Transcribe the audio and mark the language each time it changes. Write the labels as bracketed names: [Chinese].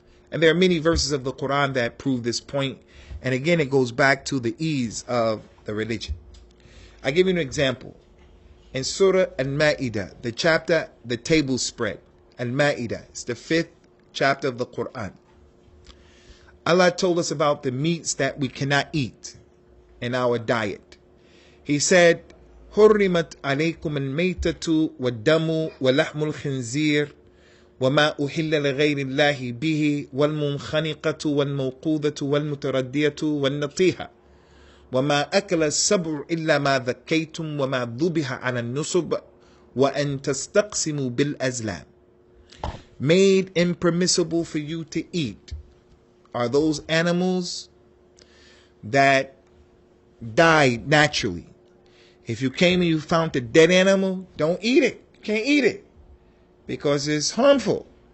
[English] And there are many verses of the Quran that prove this point. And again, it goes back to the ease of the religion. I give you an example. In Surah Al-Ma'idah, the chapter, the table spread. Al-Ma'idah, it's the 5th chapter of the Quran. Allah told us about the meats that we cannot eat in our diet. He said, [Arabic] حُرِّمَتْ عَلَيْكُمُ الْمَيْتَةُ وَالدَّمُ وَلَحْمُ الْخِنْزِيرِ وما أحل لغير الله به والمنخنقة والموقوذة والمتردية والنطيحة وما أكل السبع إلا ما ذكيتم وما ذبح على النصب وأن تستقسموا بالأزلام. [English] Made impermissible for you to eat are those animals that died naturally. If you came and you found a dead animal, don't eat it. You can't eat it, because it's harmful.